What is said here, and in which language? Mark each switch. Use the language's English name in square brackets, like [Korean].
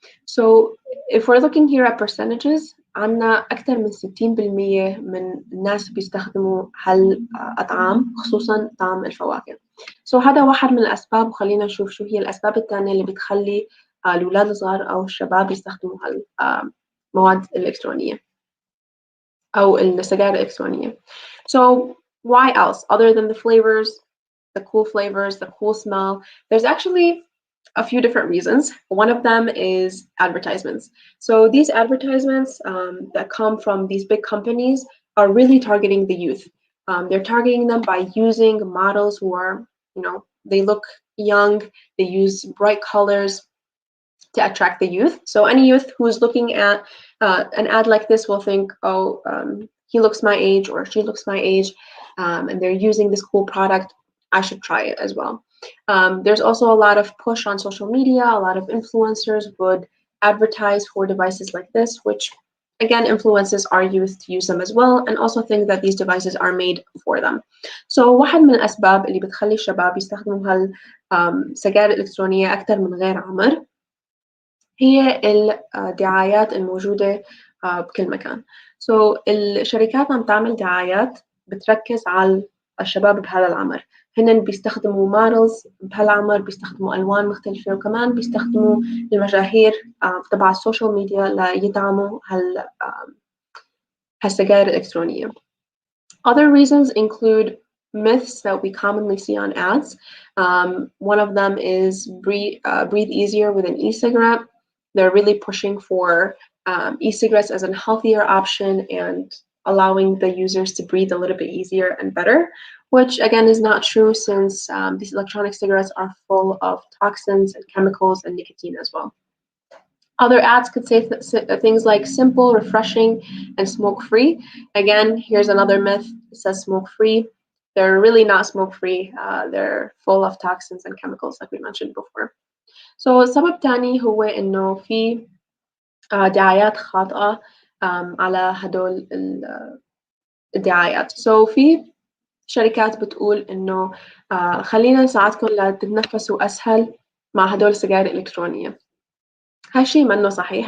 [English] So if we're looking here at percentages، [Arabic] عنا أكثر من 60% من الناس بيستخدموا هالأطعام، خصوصا طعم الفواكه. So هذا واحد من الأسباب، وخلينا نشوف شو هي الأسباب الثانية اللي بتخلي الأولاد الصغار أو الشباب يستخدموا هالمواد الإلكترونية أو السجائر الإلكترونية. [English] So why else other than the flavors, the cool smell? There's actually a few different reasons. One of them is advertisements. So these advertisements that come from these big companies are really targeting the youth. They're targeting them by using models who are, they look young, they use bright colors to attract the youth. So any youth who's looking at an ad like this will think, oh, he looks my age or she looks my age, and they're using this cool product, I should try it as well. There's also a lot of push on social media. A lot of influencers would advertise for devices like this, which again influences our youth to use them as well, and also think that these devices are made for them. [Arabic] So واحد من الأسباب اللي بتخلي الشباب يستخدموا هالسجائر الإلكترونية أكثر من غير عمر هي الدعايات الموجودة بكل مكان. So الشركات عم تعمل دعايات بتركز على الشباب بهذا العمر. هن بيستخدموا مودلز بهالعمر، بيستخدموا ألوان مختلفة، وكمان بيستخدموا المشاهير تبع السوشيال ميديا ليدعموا هالسجائر الإلكترونية. [English] Other reasons include myths that we commonly see on ads. One of them is breathe easier with an e-cigarette. They're really pushing for e-cigarettes as a healthier option and allowing the users to breathe a little bit easier and better, which again is not true since these electronic cigarettes are full of toxins and chemicals and nicotine as well. Other ads could say things like simple, refreshing, and smoke-free. Again, here's another myth. It says smoke-free. They're really not smoke-free. They're full of toxins and chemicals like we mentioned before. [Arabic] So السبب الثاني هو إنه في دعايات خاطئة على هدول الدعايات. So في شركات بتقول إنه خلينا نساعدكم لتتنفسوا أسهل مع هدول السجائر الإلكترونية. هالشيء منه صحيح.